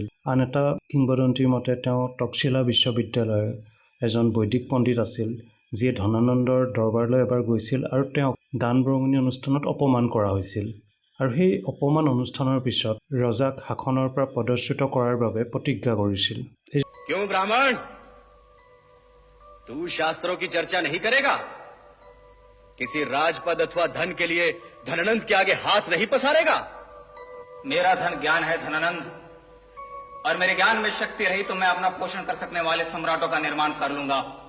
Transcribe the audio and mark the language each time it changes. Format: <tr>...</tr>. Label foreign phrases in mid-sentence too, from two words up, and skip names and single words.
<as>আন এটা কিংবদন্তীৰ মতে তেওঁ তক্ষশিলা বিশ্ববিদ্যালয়ৰ এজন বৈদিক পণ্ডিত আছিল, যিয়ে ধনানন্দৰ দৰবাৰলৈ এবাৰ গৈছিল আৰু তেওঁক দান বৰঙণি অনুষ্ঠানত অপমান কৰা হৈছিল আৰু সেই অপমান অনুষ্ঠানৰ পিছত ৰজাক শাসনৰ পৰা পদচ্যুত কৰাৰ বাবে প্ৰতিজ্ঞা কৰিছিল।</as> <hi>क्यों ब्राह्मण, तू शास्त्रों की चर्चा नहीं करेगा? किसी राजपद अथवा धन के लिए धनानंद के आगे हाथ नहीं पसारेगा? मेरा धन ज्ञान है धनानंद, और मेरे ज्ञान में शक्ति रही तो मैं अपना पोषण कर सकने वाले सम्राटों का निर्माण कर लूंगा।</hi>